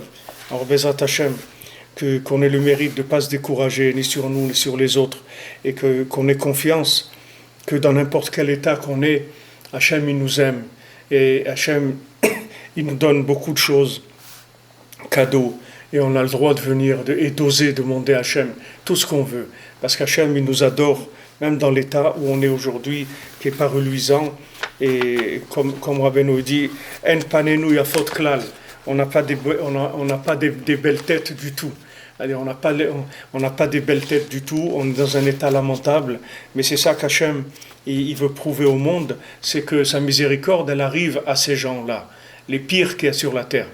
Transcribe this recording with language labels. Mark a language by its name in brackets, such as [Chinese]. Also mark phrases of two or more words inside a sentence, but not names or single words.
[French] Alors [Hebrew] בעזרת השם, [French] qu'on ait le mérite de ne pas se décourager, ni sur nous, ni sur les autres, et qu'on ait confiance que dans n'importe quel état qu'on est, Hachem il nous aime, et Hachem il nous donne beaucoup de choses, cadeaux. Et on a le droit de venir et d'oser demander à Hachem tout ce qu'on veut. Parce qu'Hachem, il nous adore, même dans l'état où on est aujourd'hui, qui n'est pas reluisant. Et comme Rabbeinu dit, [Hebrew] אין פנינו יפות כלל. [French] On n'a pas des belles têtes du tout. C'est-à-dire, on n'a pas des belles têtes du tout. On est dans un état lamentable. Mais c'est ça qu'Hachem, il veut prouver au monde, c'est que sa miséricorde, elle arrive à ces gens-là, les pires qu'il y a sur la terre.